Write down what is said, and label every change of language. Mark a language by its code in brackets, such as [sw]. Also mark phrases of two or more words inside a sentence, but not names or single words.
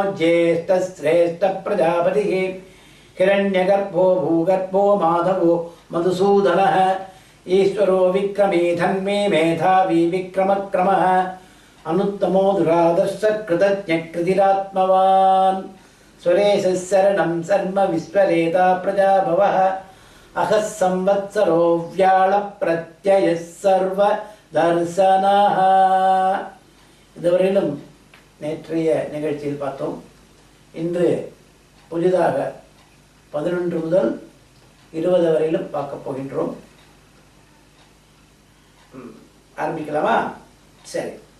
[sa] ज्येष्ठश्रेष्ठप्रजापतिः हिरण्यगर्भो भूगर्भो माधवो मधुसूदनः ईश्वरो विक्रमे धन्मे मेधावी विक्रमक्रमः अनुत्तमो दुरादर्श कृतज्ञकृतिरात्मवान् स्वरेशः शरणं सर्व विश्वरेता प्रजाभवः अहः संवत्सरो व्याळप्रत्ययः सर्वदर्शनः. [ta] இதுவரையிலும் நேற்றைய நிகழ்ச்சியில் பார்த்தோம். இன்று புதிதாக 11 முதல் 20 வரையிலும் பார்க்க போகின்றோம். ஆரம்பிக்கலாமா? சரி.